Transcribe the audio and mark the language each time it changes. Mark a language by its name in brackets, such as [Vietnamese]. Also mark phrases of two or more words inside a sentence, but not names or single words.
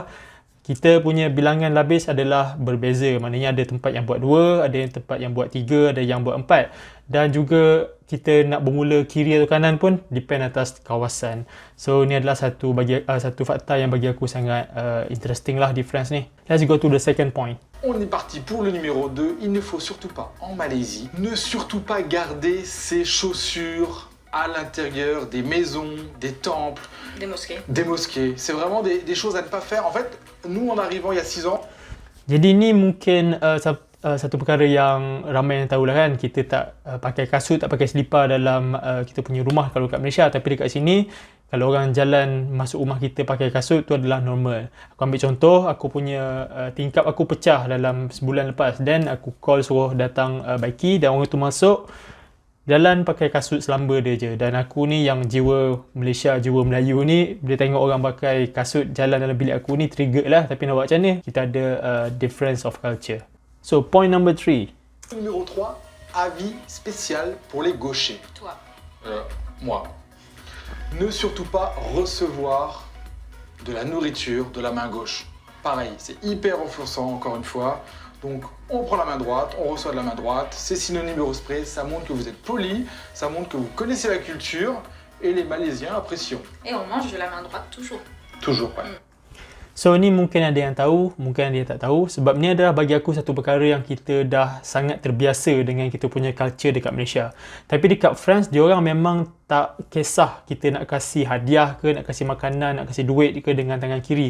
[Malay] Kita punya bilangan labis adalah berbeza. Maknanya ada tempat yang buat 2, ada yang tempat yang buat 3, ada yang buat 4. Dan juga kita nak bermula kiri atau kanan pun depend atas kawasan. So ni adalah satu fakta yang bagi aku sangat interesting lah di France ni. [English] Let's go to the second point. [French] On est parti pour le numéro 2. Il ne faut surtout pas, en Malaisie, ne surtout pas garder ses chaussures à l'intérieur des maisons, des temples, Des mosquées. des mosquées. C'est vraiment des choses à ne pas faire. En fait, nous, en arrivant il y a 6 ans, [Malay] Jadi ni mungkin satu perkara yang ramai yang tahulah kan. Kita tak pakai kasut, tak pakai selipar dalam kita punya rumah kalau kat Malaysia. Tapi dekat sini, kalau orang jalan masuk rumah kita pakai kasut, tu adalah normal. Aku ambil contoh, aku punya tingkap aku pecah dalam sebulan lepas. Dan aku call suruh datang baiki dan orang tu masuk, jalan pakai kasut selamba dia je. Dan aku ni yang jiwa Malaysia, jiwa Melayu ni, bila tengok orang pakai kasut jalan dalam bilik aku ni trigger lah. Tapi nak buat macam mana? Kita ada [English] difference of culture. So point number 3. [French] numéro 3, avis spécial pour les gauchers. Toi. Moi. Ne surtout pas recevoir de la nourriture de la main gauche. Pareil, c'est hyper offensant encore une fois. Donc on prend la main droite, on reçoit de la main droite, c'est synonyme de respect, ça montre que vous êtes poli, ça montre que vous connaissez la culture et les Malaisiens apprécient. Et on mange de la main droite toujours. Toujours, ouais. [Malay] So ni mungkin ada yang tahu, mungkin ada yang tak tahu. Sebab ni adalah bagi aku satu perkara yang kita dah sangat terbiasa dengan kita punya culture dekat Malaysia. Tapi dekat France, diorang memang tak kisah kita nak kasih hadiah ke, nak kasih makanan, nak kasih duit ke dengan tangan kiri.